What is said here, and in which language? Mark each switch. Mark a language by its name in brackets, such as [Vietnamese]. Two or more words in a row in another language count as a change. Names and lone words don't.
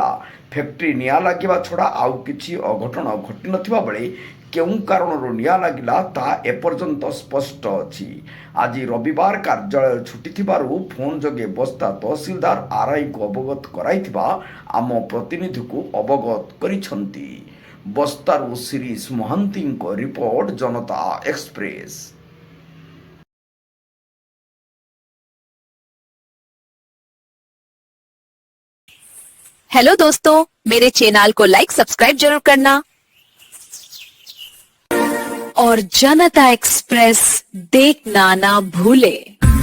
[Odia] ଫ୍ୟାକ୍ଟ୍ରି ନିଆଁ ଲାଗିବା ଛଡ଼ା ଆଉ କିଛି ଅଘଟଣ ଘଟିନଥିବା ବେଳେ କେଉଁ କାରଣରୁ ନିଆଁ ଲାଗିଲା ତାହା ଏପର୍ଯ୍ୟନ୍ତ ସ୍ପଷ୍ଟ ଅଛି। ଆଜି ରବିବାର କାର୍ଯ୍ୟାଳୟ ଛୁଟି ଥିବାରୁ ଫୋନ୍ ଯୋଗେ ବସ୍ତା ତହସିଲଦାର ଆର୍ଆଇଙ୍କୁ ଅବଗତ କରାଇଥିବା ଆମ ପ୍ରତିନିଧିକୁ ଅବଗତ କରିଛନ୍ତି। ବସ୍ତାରୁ ଶିରିଷ ମହାନ୍ତିଙ୍କ ରିପୋର୍ଟ, [Hindi] जनता एक्सप्रेस। हेलो दोस्तों, मेरे चैनल को [English] like subscribe [Hindi] जरूर करना और जनता एक्सप्रेस देखना ना भूले।